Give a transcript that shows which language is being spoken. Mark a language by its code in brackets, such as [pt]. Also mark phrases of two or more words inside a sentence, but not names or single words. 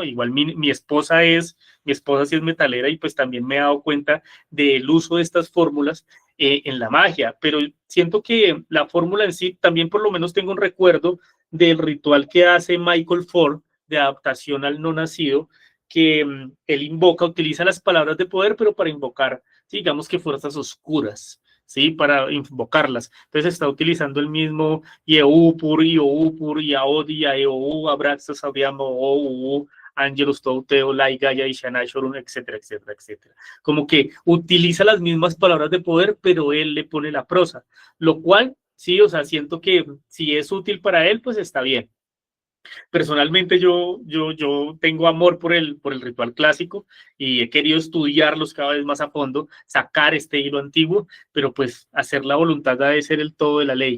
[es] Igual mi esposa sí es metalera y pues también me he dado cuenta del uso de estas fórmulas en la magia, pero siento que la fórmula en sí, también por lo menos tengo un recuerdo del ritual que hace Michael Ford de adaptación al no nacido, que él invoca, utiliza las palabras de poder, pero para invocar, digamos que fuerzas oscuras, ¿sí? Para invocarlas. Entonces está utilizando el mismo Yeupur, Ioupur, Yaodi, Yaeou, Abraxas, Abiamo, Ou, Angelus, Touteo, Laigaya, Ishanashorun, etcétera, etcétera, etcétera. Como que utiliza las mismas palabras de poder, pero él le pone la prosa, lo cual sí, o sea, siento que si es útil para él, pues está bien. Personalmente yo tengo amor por el ritual clásico y he querido estudiarlos cada vez más a fondo, sacar este hilo antiguo, pero pues hacer la voluntad debe ser el todo de la ley.